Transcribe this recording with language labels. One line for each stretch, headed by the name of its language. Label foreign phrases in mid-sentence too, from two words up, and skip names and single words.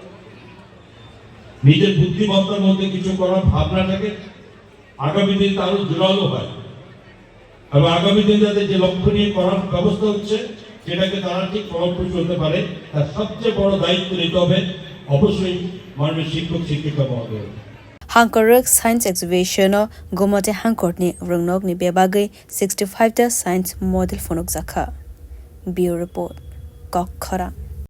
Bangla: নিজের বুদ্ধিমত্তার মধ্যে কিছু করার ভাবনাটাকে আগামী দিন আরো জোরালো হয় এবং আগামী দিন যাদের যে লক্ষ্য নিয়ে করার ব্যবস্থা হচ্ছে সেটাকে তারা ঠিক ফলপ্রসূ হতে পারে তার সবচেয়ে বড় দায়িত্ব নিতে হবে অবশ্যই মাননীয় শিক্ষক শিক্ষিকা মহোদয়
Kok Borok: Hankoruk
English: Science Exhibition
Kok Borok: Gomote Hankort ni Rungnok ni Bebagai 65 ta
English: Science Model
Kok Borok: Phonok Zakha
English: Bureau Report
Kok Borok: Kokhara